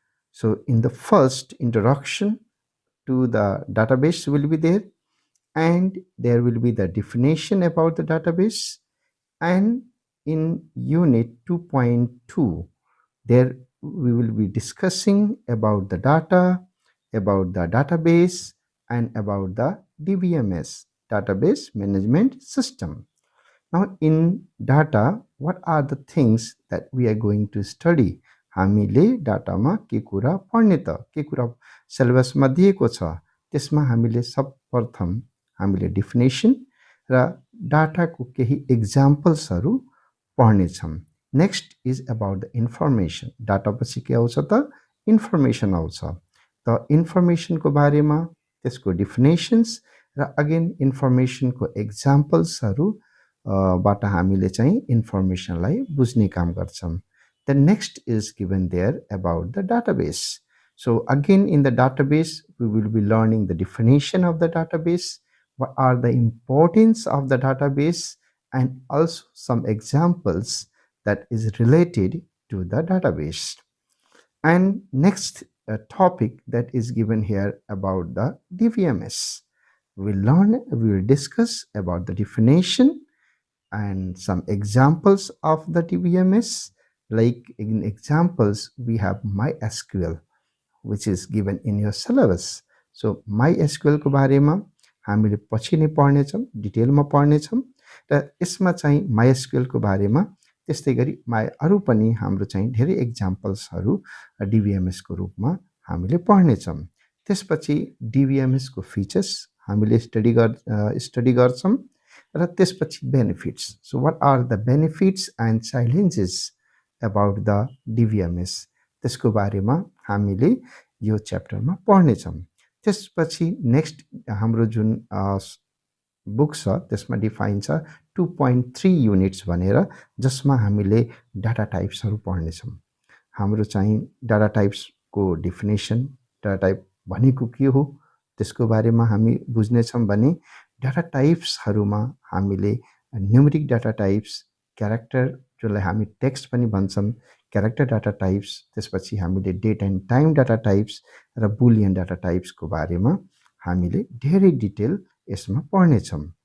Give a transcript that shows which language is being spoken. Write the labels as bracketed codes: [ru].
[en] So in the first introduction to the database will be there, and there will be the definition about the database, and in unit 2.2 there we will be discussing about the data, about the database, and about the DBMS, database management system. Now in data, what are the things that we are going to study? [ne] हामीले डाटामा के कुरा पढ्ने त, के कुरा सिलेबसमा दिएको छ, त्यसमा हामीले सर्वप्रथम हामीले डेफिनेसन र डाटाको केही एक्जाम्पल्सहरू पढ्ने छौं. [en] Next is about the information. [ne] Data पछि के आउँछ त? इन्फर्मेसन आउँछ. त इन्फर्मेसनको बारेमा, त्यसको डेफिनेसन्स र अगेन इन्फर्मेसनको एक्जाम्पल्सहरू बाट हामीले चाहिँ इन्फर्मेसनलाई बुझ्ने काम गर्छौं. [en] The next is given there about the database. So again in the database we will be learning the definition of the database, what are the importance of the database, and also some examples that is related to the database. And next topic that is given here about the DBMS. We will discuss about the definition and some examples of the DBMS. Like in examples, we have MySQL, which is given in your syllabus. [ne] So MySQL को बारेमा हामीले पछि नै पढ्ने छौं, डिटेलमा पढ्ने छौं र यसमा चाहिँ MySQL को बारेमा त्यस्तै गरी अरु पनि हाम्रो चाहिँ धेरै एक्जाम्पल्सहरू DBMS को रूपमा हामीले पढ्ने छौं. त्यसपछि DBMS को फीचर्स हामीले स्टडी गर्छौं र त्यसपछि benefits. [en] So what are the benefits and challenges about the DBMS? [ne] त्यसको बारेमा हामीले यो च्याप्टरमा पढ्ने छौं. त्यसपछि नेक्स्ट हाम्रो जुन बुक छ त्यसमा डिफाइन छ 2.3 युनिट्स भनेर, जसमा हामीले डाटा टाइप्सहरू पढ्ने छौं. हाम्रो चाहिँ डाटा टाइप्सको डेफिनेसन, डाटा टाइप भनेको के हो त्यसको बारेमा हामी बुझ्ने छौं भने डाटा टाइप्सहरुमा हामीले न्यूमेरिक डाटा टाइप्स, क्यारेक्टर जसलाई हामी टेक्स्ट पनि भन्छौं, क्यारेक्टर डाटा टाइप्स, त्यसपछि हामीले date and time data types र बुलियन डाटा टाइप्सको बारेमा हामीले धेरै डिटेल यसमा पढ्ने छौं.